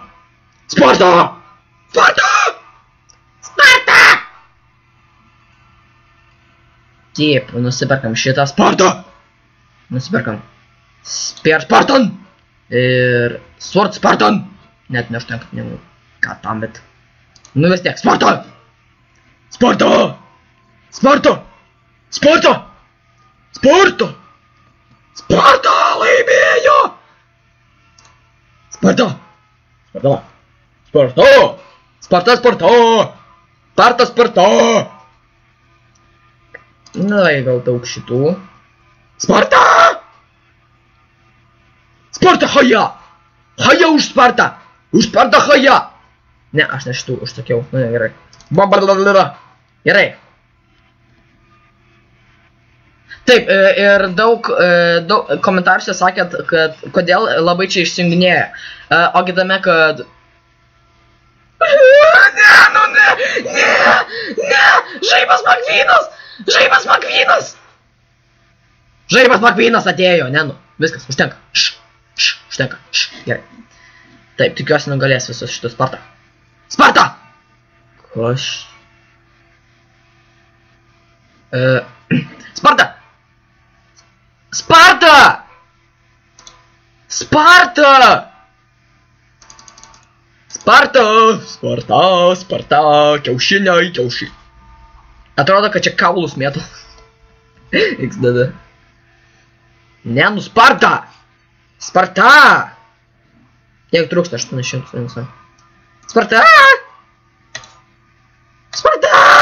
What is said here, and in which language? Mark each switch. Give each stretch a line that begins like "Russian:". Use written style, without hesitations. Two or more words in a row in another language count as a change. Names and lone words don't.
Lithuanian: Taip, nusiperkam šitą Sparta! Nusiperkam Spear Spartan! Ir Sword Spartan! Net neužtenka pinigų. Ką tam, bet... Nu vis tiek, Sparta! Sparta laimėjo! Sparta! Na, gal daug šitų. Sparta, haja! Haja už Spartą! Haja! Ne, aš ne šitų užsakiau. Nu, gerai. Gerai. Taip, ir daug komentaruose sakėt, kad kodėl labai čia išsijunginėja. Ogi tame, kad... Ne, Ne! Žaibas Makvynas! Žaibas Makvynas! Žaibas Makvynas atėjo, ne nu. Viskas, užtenka. Užtenka. Gerai. Taip, tikiuosi nugalės visus šitus Sparta. Sparta! Koš. Sparta! Sparta! Sparta! Sparta! Sparta! Kiaušiniai. Atrodo, kad čia kaulus mėtų. XDD. Ne, nu Sparta! Sparta! Kiek trūksta 800. Sparta! Sparta!